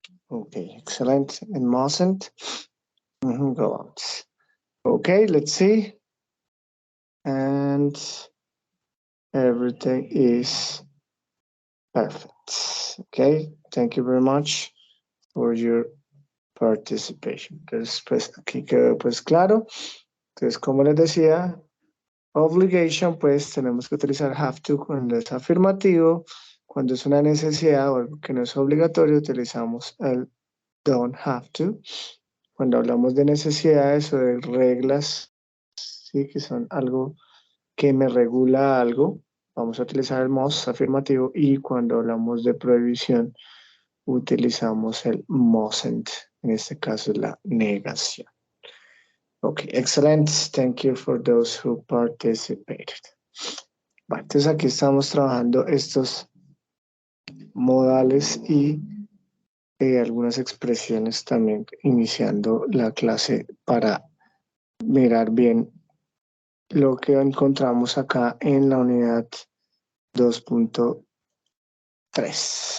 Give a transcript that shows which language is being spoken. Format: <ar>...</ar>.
<en>Okay, excellent. And mustn't. Go out. Okay, let's see. And everything is perfect. Okay, thank you very much for your participation.</en> <es>Entonces, pues aquí quedó pues claro. Entonces, como les decía, obligation, pues tenemos que utilizar have to cuando es afirmativo. Cuando es una necesidad o algo que no es obligatorio, utilizamos el don't have to. Cuando hablamos de necesidades o de reglas, sí, que son algo que me regula algo, vamos a utilizar el must afirmativo, y cuando hablamos de prohibición, utilizamos el mustn't. En este caso es la negación.</es> <en>Okay, excellent. Thank you for those who participated.</en> <es>Bueno, entonces aquí estamos trabajando estos modales y algunas expresiones también, iniciando la clase para mirar bien lo que encontramos acá en la unidad 2.3.</es>